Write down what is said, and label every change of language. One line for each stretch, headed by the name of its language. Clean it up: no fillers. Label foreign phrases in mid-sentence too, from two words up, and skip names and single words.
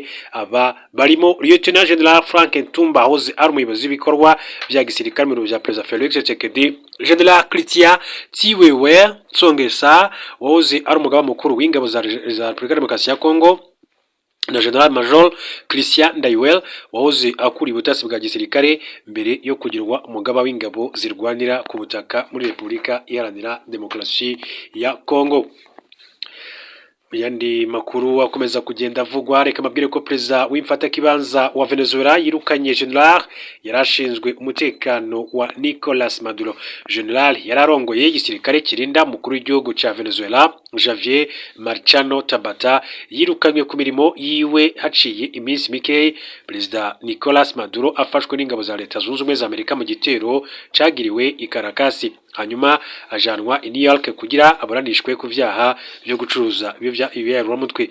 Kinyarwanda: Aba barimo Lieutenant General Frank Ntumba hoze ari umuyobozi w'ibikorwa bya gisirikare mu biro bya President Felix Tshisekedi, General Christian Tsiwewe Tsongesa woze ari umugaba mukuru w'ingabo za Repubulika Demokarasi ya Kongo, na General Major Christian Ndayuel wahoze akuriye ubutasi bwa gisirikare mbere yo kugirwa umugaba w'ingabo zirwanira ku butaka muri Repubulika Iharanira Demokarasi ya Kongo.
Rundi: Yandi makuru akomeza kugenda avugwa, reka mabwire ko perezida w'imfatakibanza wa Venezuela yirukanye General yarashinzwe umutekano wa Nicolas Maduro. General yararongoye igisirikare kirinda mukuru w'igihugu cya Venezuela Javier Marchano Tabata yirukanywe ku mirimo yiwe haciye iminsi mike perezida Nicolas Maduro afashwe n'ingabo za Leta Zunze Ubumwe za Amerika mu gitero cagiriwe i Caracas, hanyuma ajanwa i New York kugira aburanishwe ku vyaha byo gucuruza ibiyaburamutwe.